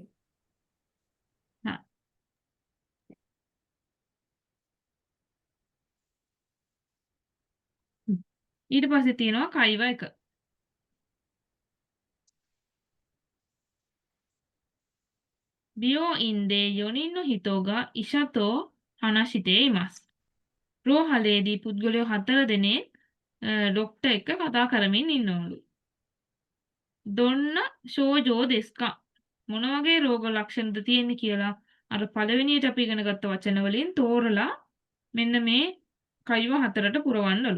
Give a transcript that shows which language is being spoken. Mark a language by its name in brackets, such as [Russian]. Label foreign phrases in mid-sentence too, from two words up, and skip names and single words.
[Sinhala] හා. ඊට පස්සේ තියෙනවා කයිව එක. [Japanese] 病院で 4人の人が医者と話しています. [Sinhala] රෝහලේදී පුද්ගලයෝ 4 දෙනෙක් ඩොක්ටර් එක්ක කතා කරමින් ඉන්නවලු. [Japanese] どんな 症状 ですか. [Sinhala] මොන වගේ රෝග ලක්ෂණද තියෙන්නේ කියලා අර පළවෙනියට අපි ඉගෙන ගත්ත වචන වලින් තෝරලා මෙන්න මේ කයිව 4ට පුරවන්නලු.